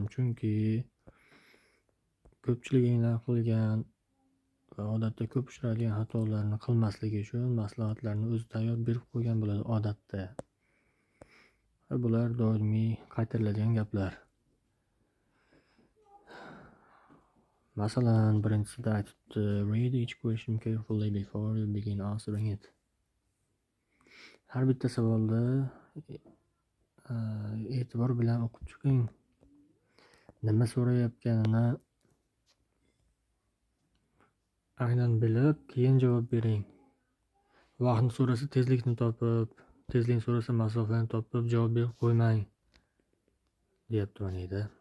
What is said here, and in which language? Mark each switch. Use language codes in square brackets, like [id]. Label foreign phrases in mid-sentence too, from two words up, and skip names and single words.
[uz] Chunki ko'pchiliginglar qilgan va odatda ko'p uchraydigan xatolarni qilmaslik uchun maslahatlarni o'zi tayyor berib qo'ygan bo'ladi odatda. Va bular doimiy qaytariladigan gaplar. Masalan, birinchisida aytibdi, [en] read each question carefully before you begin answering it. [uz] Har bitta savolda e'tibor bilan o'qib chiqing. Nima so'rayotganini aynan bilib, keyin javob bering. Vaqtni so'rasa tezlikni topib, tezlikni so'rasa masofani topib javob berib qo'ymang, deyapti mana yerda.